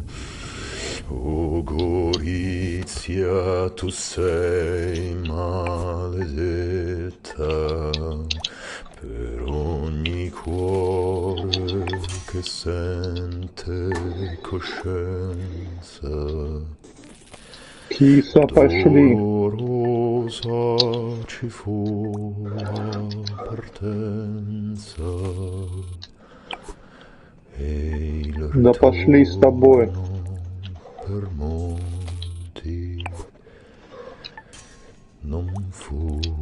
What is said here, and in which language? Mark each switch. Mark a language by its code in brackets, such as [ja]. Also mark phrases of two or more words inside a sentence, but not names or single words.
[it] O Gorizia, tu sei maledetta per ogni cuore che sente coscienza. [ru] Киса, пошли. [it] Dolorosa ci fu la partenza e il [ru] Да пошли с тобой. [it] per molti non fu.